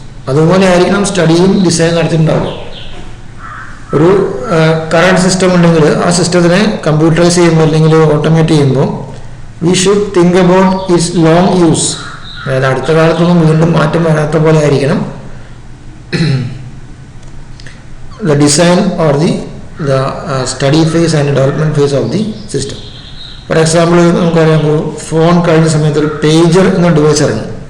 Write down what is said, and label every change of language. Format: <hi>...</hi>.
<ml>അതുപോലെ ആയിരിക്കണം സ്റ്റഡിയും ഡിസൈൻ നടത്തിയിട്ടുണ്ടാവും. ഒരു കറണ്ട് സിസ്റ്റം ഉണ്ടെങ്കിൽ ആ സിസ്റ്റത്തിനെ കമ്പ്യൂട്ടറൈസ് ചെയ്യുമ്പോൾ അല്ലെങ്കിൽ ഓട്ടോമേറ്റ് ചെയ്യുമ്പോൾ</ml> <en>We should think about its long use.</en> <ml>അതായത് അടുത്ത കാലത്തൊന്നും വീണ്ടും മാറ്റം വരാത്ത പോലെ ആയിരിക്കണം</ml> <en>the design or the study phase and development phase of the system. For example,</en> <ml>നമുക്കറിയാം ഫോൺ കഴിഞ്ഞ സമയത്ത് ഒരു പേജർ എന്ന ഡിവൈസ് ഇറങ്ങി.</ml>